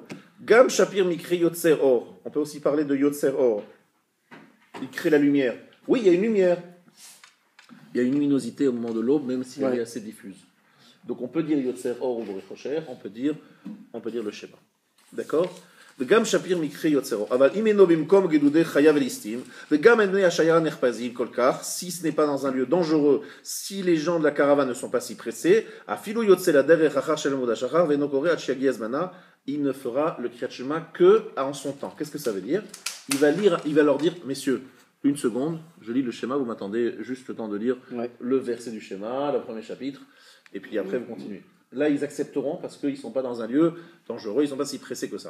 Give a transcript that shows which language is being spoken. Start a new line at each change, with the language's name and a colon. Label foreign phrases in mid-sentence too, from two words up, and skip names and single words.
Hebrew: גם שפיר מקרי יוצר אור.
French: On peut aussi parler de
Hebrew: יוצר אור.
French: Il crée la lumière. Oui, il y a une lumière. Il y a une luminosité au moment de l'aube, même si elle est assez diffuse. Donc on peut dire
Hebrew: יוצר אור
French: ou Borechosher, on peut dire le schéma. D'accord?
Hebrew: וגם שפיר מקרי יוצרו, אבל אם אינו במקום גדודי חיה וליסטים, וגם אין בני השיירה נחפזים כל כך,
French: si ce n'est pas dans un lieu dangereux, si les gens de la caravane ne sont pas si pressés,
Hebrew: אפילו יוצא לדרך אחר של עמוד השחר, ואינו קורא עד שיגיע זמנה,
French: il ne fera le
Hebrew: קריאת שמע
French: que en son temps. Qu'est-ce que ça veut dire? Il va leur dire, messieurs, une seconde, je lis le schéma, vous m'attendez juste le temps de lire le verset du schéma, le premier chapitre, et puis après vous continuez. Là, ils accepteront parce qu'ils ne sont pas dans un lieu dangereux, ils ne sont pas si pressés que ça.